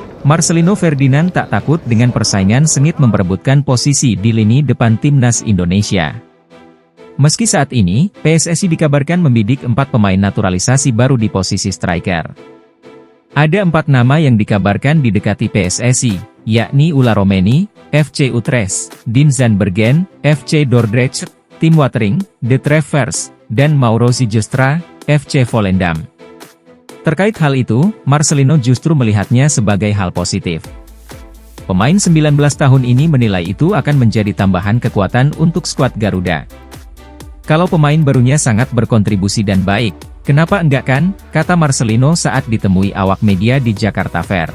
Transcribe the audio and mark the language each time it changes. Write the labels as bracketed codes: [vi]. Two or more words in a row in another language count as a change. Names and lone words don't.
[id] Marcelino Ferdinand tak takut dengan persaingan sengit memperebutkan posisi di lini depan timnas Indonesia. Meski saat ini, PSSI dikabarkan membidik 4 pemain naturalisasi baru di posisi striker. Ada 4 nama yang dikabarkan didekati PSSI, yakni Ulla Romeni, FC Utrecht, Dien Zandbergen, FC Dordrecht, Tim Watering, De Travers, dan Mauro Sijostra, FC Volendam. Terkait hal itu, Marcelino justru melihatnya sebagai hal positif. Pemain 19 tahun ini menilai itu akan menjadi tambahan kekuatan untuk skuad Garuda. Kalau pemain barunya sangat berkontribusi dan baik, kenapa enggak kan, kata Marcelino saat ditemui awak media di Jakarta Fair.